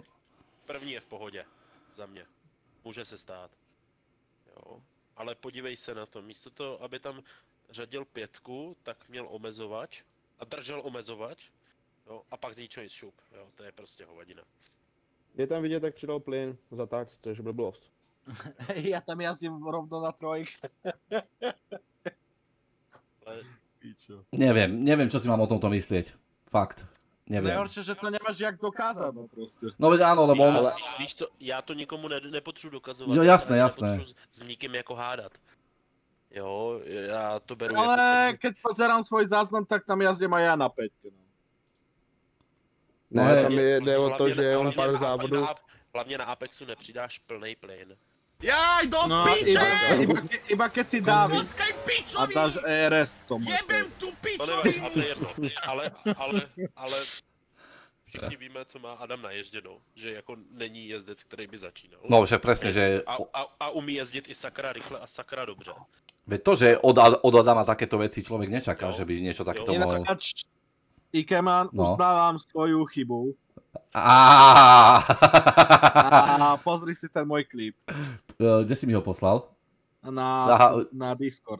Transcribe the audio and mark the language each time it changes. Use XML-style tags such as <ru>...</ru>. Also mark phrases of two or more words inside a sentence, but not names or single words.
<cs>První je v pohodě, za mě. Může se stát. Jo, ale podívej se na to, místo toho, aby tam řadil 5, tak měl omezovač a držel omezovač, jo, a pak z ničeho nic šup, jo, to je prostě hovadina. Je tam vidět, jak přidal plyn za tak, což blbost.</cs> <sk>Ja tam jazdím rovno na 3. Neviem, čo si mám o tomto myslieť. Fakt. Neviem. Nejhoršie, že to nemáš jak dokázať, no proste. No veď áno, lebo on...</sk> <cs>Ale víš co, já to nikomu nepotřebuji dokazovat. Jo, já</cs> <sk>jasné,</sk> <cs>se</cs> <sk>jasné.</sk> <cs>nepotřebuji s nikým jako hádat. Jo, já to beru Ale jako...</cs> <sk>keď pozerám svoj záznam, tak tam jazdím aj ja na 5. No. No</sk> <cs>Ne,</cs> <sk>hej.</sk> <cs>tam jde o to, Hlavně- že on hlavně pár na- závodů. Hlavně na Apexu nepřidáš plný plyn.</cs> <sk>Jaj, do No, piče! iba keď si Dávid Počkaj, a pičovi! dáš ERS k tomu. Jebem tu</sk> <cs>To</cs> <sk>pičovi!</sk> <cs>nevadí, a to je jedno. Ale všichni víme, co má Adam naježděno. Že jako není jezdec, který by začínal.</cs> <sk>No však presne, že...</sk> <cs>A umí jezdit i sakra rychle a sakra dobře.</cs> <sk>Veď to, že od Adama takéto veci človek nečaká, že by niečo takéto mohol... Ináč, Ikeman, No. uznávam svoju chybu. Á. A pozri si ten môj klip Kde si mi ho poslal? Aha. na Discord.</sk>